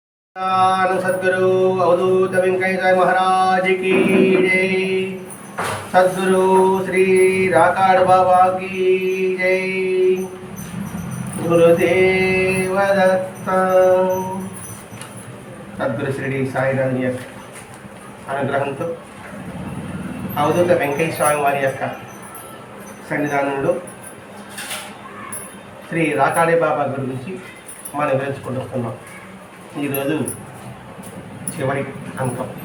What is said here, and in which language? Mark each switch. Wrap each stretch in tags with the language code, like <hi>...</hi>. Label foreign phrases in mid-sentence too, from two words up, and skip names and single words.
<hi>सद्गुरु अवधूत वेंकटेश्वर महाराज की जय। सद्गुरु श्री राकाड़ बाबा की जय। गुरुदेव दत्त।</hi> <te>सद्गुरु श्री साईनाथ అనుగ్రహంతో అవధూత వెంకటేశ్వర స్వామి వారి యొక్క సన్నిధానంలో శ్రీ రాకాడే బాబా గురించి మనం తెలుసుకుంటూ వస్తున్నాం. ఈరోజు చివరి అంకం.</te>